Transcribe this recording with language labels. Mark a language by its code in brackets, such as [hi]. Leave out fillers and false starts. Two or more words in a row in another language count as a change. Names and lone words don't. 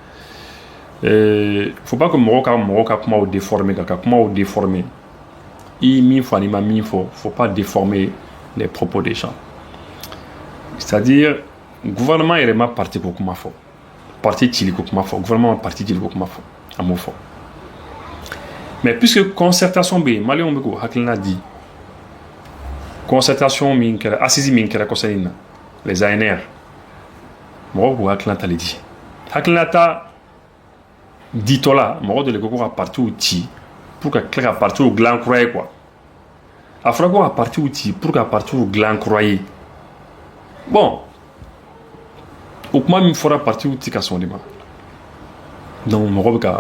[fr] faut pas que [bm] mɔgɔw ka kumaw déformer ka kumaw déformer i min fɔ ani ma min fɔ [fr] faut pas déformer les propos des gens c'est-à-dire gouvernement [bm] yɛrɛ ma parti ko kuma fɔ parti cili ko kuma fɔ gouvernement ma parti cili ko kuma fɔ a m'o fɔ [fr] mais puisque concertation [bm] bɛ yen maliyɛnw bɛ k'o hakilina di concertation min kɛra assise min kɛra kɔsɛbɛ in na [fr] les ANR [bm] mɔgɔw k'u hakilina tali di hakilina ta ditɔ la mɔgɔ dɔ de ko ka partiw ci pour ka tila ka partiw dilan kura ye quoi a fɔra ko ka partiw ci pour ka partiw dilan kura ye bon o kuma min fɔra partiw ti ka sɔn de ma donc mɔgɔ bɛ